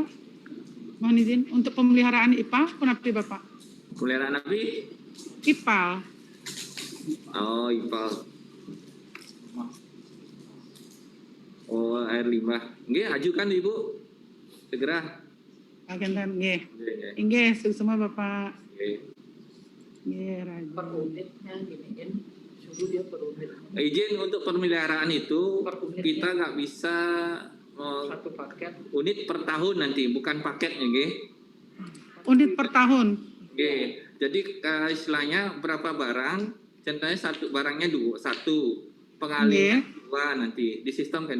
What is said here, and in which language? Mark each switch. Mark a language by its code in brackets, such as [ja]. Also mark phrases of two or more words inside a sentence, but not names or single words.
[id] Mohon izin, untuk pemeliharaan IPA, kenapa Bapak? pemeliharaan api? IPAL. Oh, IPAL. Oh, air limbah. Nggih, ajukan Ibu. Segera. Agendan, nggih. Nggih, semua Bapak. Nggih. Nggih, rajin. Per unitnya giniin, suruh dia per unit. Izin untuk pemeliharaan itu kita nggak bisa Satu paket. unit per tahun nanti, bukan paketnya, nggih. Unit per tahun. Oke, jadi istilahnya berapa barang, contohnya satu barangnya satu, pengalihan dua nanti di sistem kan.